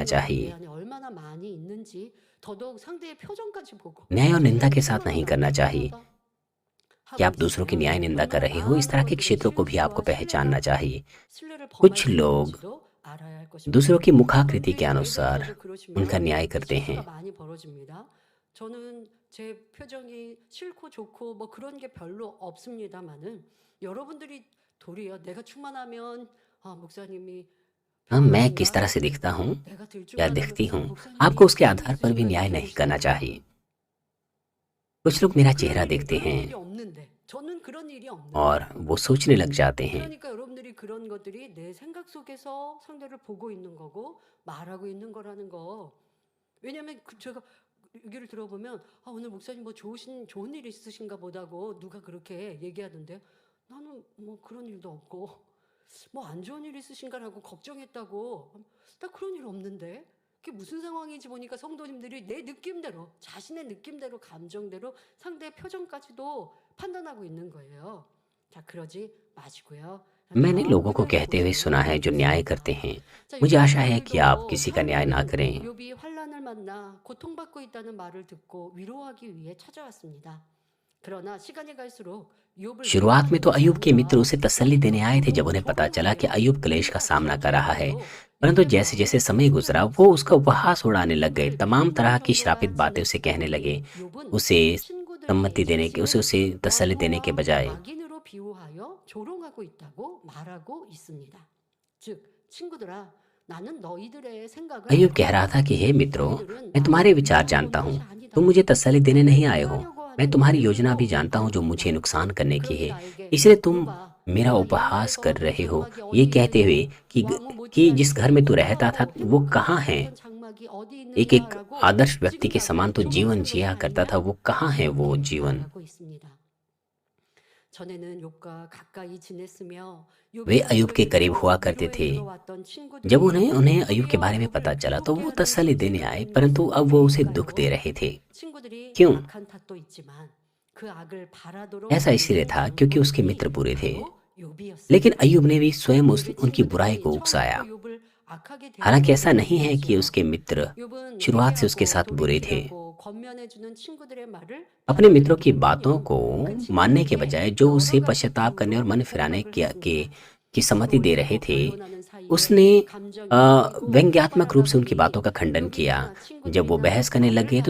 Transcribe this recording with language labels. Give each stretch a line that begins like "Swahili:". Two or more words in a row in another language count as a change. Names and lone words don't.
Korean: 이런 것이 내
Hindi: चाहिए।
Korean: 안에 얼마나 많이 있는지 더더욱 상대의 표정까지 보고
Hindi: न्याय और
Korean: 저
Hindi: निंदा
Korean: 사람이
Hindi: के साथ नहीं
Korean: 충만하다
Hindi: करना चाहिए
Korean: 충만하다
Hindi: कि
Korean: 하고
Hindi: आप दूसरों की
Korean: 있으면
Hindi: न्याय निंदा कर
Korean: 얼마나
Hindi: रहे हो। इस तरह
Korean: 많은
Hindi: के
Korean: 우리의
Hindi: क्षेत्रों को भी आपको
Korean: 실수와
Hindi: पहचानना चाहिए।
Korean: 신뢰를
Hindi: कुछ
Korean: 범할 수
Hindi: लोग
Korean: 있는지도 알아야 할 것입니다.
Hindi: दूसरों की
Korean: 여러분
Hindi: मुखाकृति के
Korean: 우리 교회에서도
Hindi: अनुसार
Korean: 그러시면
Hindi: उनका न्याय
Korean: 이렇게
Hindi: करते
Korean: 실수가
Hindi: हैं।
Korean: 많이 벌어집니다. 저는 제 표정이 싫고 좋고 뭐 그런 게 별로 없습니다마는 여러분들이 도리어 내가 충만하면 목사님이
Hindi: हाँ, मैं किस तरह
Korean: 편하신가?
Hindi: से दिखता हूँ
Korean: 내가
Hindi: या
Korean: 들쭉하다면
Hindi: दिखती हूँ, आपको
Korean: 목사님이
Hindi: उसके आधार पर भी
Korean: 편하시니까
Hindi: न्याय
Korean: 이렇게
Hindi: नहीं करना
Korean: 하시는가?
Hindi: चाहिए। कुछ लोग मेरा चेहरा देखते
Korean: 그런
Hindi: हैं
Korean: 일이 없는데 저는 그런 일이
Hindi: और
Korean: 없는데
Hindi: वो सोचने लग जाते हैं।
Korean: 그러니까 여러분들이 그런 것들이 내 생각 속에서 상대를 보고 있는 거고 말하고 있는 거라는 거. 왜냐하면 제가 얘기를 들어보면 오늘 목사님 뭐 좋은 일 있으신가 보다고 누가 그렇게 얘기하던데 나는 뭐 그런 일도 없고 뭐 안 좋은 일 있으신가라고 걱정했다고 나 그런 일 없는데 그게 무슨 상황인지 보니까 성도님들이 내 느낌대로 자신의 느낌대로 감정대로 상대의 표정까지도 판단하고 있는 거예요. 자 그러지 마시고요.
Hindi: मैंने लोगों को
Korean: 하나님
Hindi: कहते हुए सुना है जो
Korean: 보시는
Hindi: न्याय
Korean: 것입니다.
Hindi: करते हैं।
Korean: 자,
Hindi: मुझे
Korean: 요즘
Hindi: आशा है कि आप
Korean: 분들도
Hindi: किसी का न्याय ना
Korean: 사람들은
Hindi: करें।
Korean: 욥이 환난을 만나 고통받고 있다는 말을 듣고 위로하기 위해 찾아왔습니다. 그러나 시간이 갈수록 욥을
Hindi: शुरुआत में तो
Korean: 위로하는 것이
Hindi: अय्यूब के मित्र
Korean: 아니라
Hindi: उसे तसल्ली देने आए थे जब
Korean: 오히려
Hindi: उन्हें पता चला कि
Korean: 조롱하며
Hindi: अय्यूब क्लेश का सामना कर रहा है,
Korean: 정도로
Hindi: परंतु
Korean: 욥의
Hindi: जैसे जैसे
Korean: 마음을
Hindi: समय गुजरा वो उसका उपहास उड़ाने लग गए,
Korean: 욥을
Hindi: तमाम तरह
Korean: 미워할
Hindi: की
Korean: 정도가
Hindi: श्रापित बातें उसे कहने लगे।
Korean: 지냈으니 욥은
Hindi: उसे
Korean: 친구들이
Hindi: उसे
Korean: 자신을
Hindi: तसल्ली देने के
Korean: 원수와
Hindi: बजाय
Korean: 악인으로 비유하여 조롱하고 있다고 말하고 있습니다. 즉 친구들아 나는 너희들의 생각을
Hindi: अय्यूब कह रहा
Korean: 알고
Hindi: था कि हे मित्रों,
Korean: 너희들은
Hindi: मैं तुम्हारे
Korean: 나를
Hindi: विचार
Korean: 위로하러
Hindi: जानता
Korean: 온
Hindi: हूँ,
Korean: 것이 아니다.
Hindi: तुम मुझे तसल्ली देने नहीं आए हो।
Korean: 해하려고
Hindi: मैं
Korean: 하는
Hindi: तुम्हारी
Korean: 너희들도
Hindi: योजना भी जानता हूँ जो मुझे
Korean: 있다.
Hindi: नुकसान करने की
Korean: 그러니
Hindi: है,
Korean: 나에게
Hindi: इसलिए तुम
Korean: 욥아
Hindi: मेरा
Korean: 내가
Hindi: उपहास
Korean: 옛날에
Hindi: कर
Korean: 거하던
Hindi: रहे हो,
Korean: 장막이
Hindi: ये
Korean: 어디
Hindi: कहते हुए
Korean: 있느냐 왕후
Hindi: कि जिस
Korean: 못지않게
Hindi: घर में तू रहता था
Korean: 수고하고
Hindi: वो कहाँ है।
Korean: 행복하게 살던 장막이 어디
Hindi: एक एक
Korean: 있느냐라고
Hindi: आदर्श व्यक्ति
Korean: 지금
Hindi: के समान
Korean: 나를
Hindi: तो जीवन
Korean: 조롱하는 것이
Hindi: जिया करता था,
Korean: 아니냐
Hindi: वो कहाँ है वो
Korean: 이렇게
Hindi: जीवन।
Korean: 말하고 있습니다. 전에는 욥과 가까이 지냈으며
Hindi: वे
Korean: 욥의
Hindi: अय्यूब के करीब
Korean: 안부를
Hindi: हुआ
Korean: 믿고
Hindi: करते
Korean: 위로해
Hindi: थे।
Korean: 주러 왔던
Hindi: जब
Korean: 친구들이
Hindi: उन्हें अय्यूब के
Korean: 도리어
Hindi: बारे में पता
Korean: 욥을
Hindi: चला तो
Korean: 괴롭게
Hindi: वो
Korean: 하는
Hindi: तसल्ली देने आए,
Korean: 친구들인
Hindi: परंतु
Korean: 것은
Hindi: अब वो उसे दुख दे
Korean: 왜일까요?
Hindi: रहे थे।
Korean: 친구들이
Hindi: क्यों?
Korean: 악한 탓도 있지만 그 악을 바라도록
Hindi: ऐसा इसलिए
Korean: 만든
Hindi: था क्योंकि उसके
Korean: 장본인이
Hindi: मित्र बुरे थे,
Korean: 바로
Hindi: लेकिन
Korean: 욥이었습니다.
Hindi: अय्यूब ने भी स्वयं
Korean: 욥의
Hindi: उनकी बुराई को
Korean: 친구들이
Hindi: उकसाया।
Korean: 처음부터 욥을 악하게
Hindi: हालांकि ऐसा
Korean: 대하는
Hindi: नहीं
Korean: 것이
Hindi: है कि
Korean: 아니라
Hindi: उसके मित्र
Korean: 욥은
Hindi: शुरुआत से उसके
Korean: 회개하고
Hindi: साथ बुरे थे।
Korean: 돌이키라고 권면해주는 친구들의 말을
Hindi: अपने मित्रों की
Korean: 받아들였더니
Hindi: बातों को
Korean: 그
Hindi: मानने के
Korean: 친구들에게
Hindi: बजाय जो
Korean: 여러
Hindi: उसे
Korean: 가지
Hindi: पश्चाताप करने और
Korean: 이유로
Hindi: मन फिराने
Korean: 공격을
Hindi: की
Korean: 했습니다.
Hindi: सम्मति दे रहे
Korean: 서로
Hindi: थे,
Korean: 변론하는 사이에
Hindi: उसने
Korean: 감정이 섞이고
Hindi: व्यंग्यात्मक रूप से उनकी
Korean: 폭발하다
Hindi: बातों का
Korean: 보니
Hindi: खंडन किया।
Korean: 욥이나
Hindi: जब वो
Korean: 친구들이나
Hindi: बहस करने
Korean: 악을
Hindi: लगे तो